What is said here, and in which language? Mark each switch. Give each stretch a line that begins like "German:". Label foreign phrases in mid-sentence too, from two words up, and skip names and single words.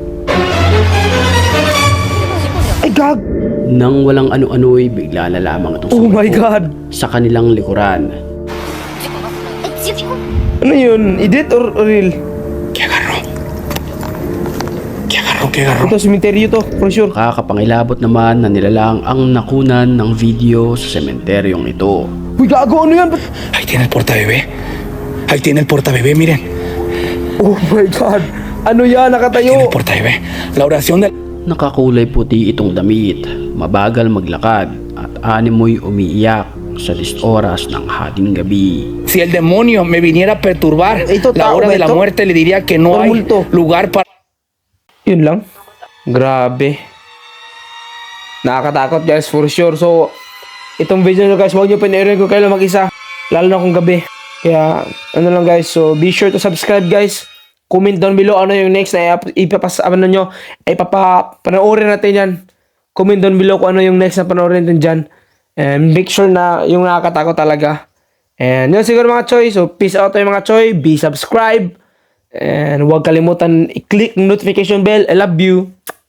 Filipino: Ay, gag. Nang walang ano-ano'y bigla na lamang itong
English: Oh my
Filipino: sumulpot
English: God.
Filipino: sa kanilang likuran. Ano yun?
English: Edit or real?
Filipino: Ito,
English: cemetery to, for sure.
Filipino: Kakapangilabot naman na nilalang ang nakunan ng video sa sementeryong ito. Uy, gago, ano yan? Ba't-
Spanish: Ahí tiene el portabebé. Ahí tiene el portabebé, miren.
English: Oh my God.
Filipino: Ano yan?
Spanish: Tiene
Filipino: Nakatayo.
Spanish: el portabebé. La oración del...
Filipino: Nakakulay puti itong damit, mabagal maglakad at animoy umiiyak sa 10 oras ng hating gabi.
Spanish: Si el demonio me viniera a perturbar
Filipino: Ito,
Spanish: la
Filipino: tao
Spanish: hora
Filipino: ba
Spanish: de la
Filipino: ito?
Spanish: muerte, le diría que no
English: Or
Spanish: hay
Filipino: multo?
Spanish: lugar para...
Filipino: Yun lang. Grabe. Nakakatakot, guys,
English: for sure.
Filipino: So, itong video nyo, guys, huwag nyo pinairin ko kayo lang mag-isa. Lalo na kung gabi. Kaya, ano lang, guys.
English: So, be sure to subscribe, guys. Comment down below
Filipino: ano yung next na ano nyo. Panoorin natin yan.
English: Comment down below
Filipino: kung ano yung next na panoorin natin dyan.
English: And make sure
Filipino: na yung nakakatakot talaga. And yun siguro mga choy. So, peace out tayo mga choy.
English: Be subscribe.
Filipino: And huwag kalimutan i-click ng notification bell.
English: I love you.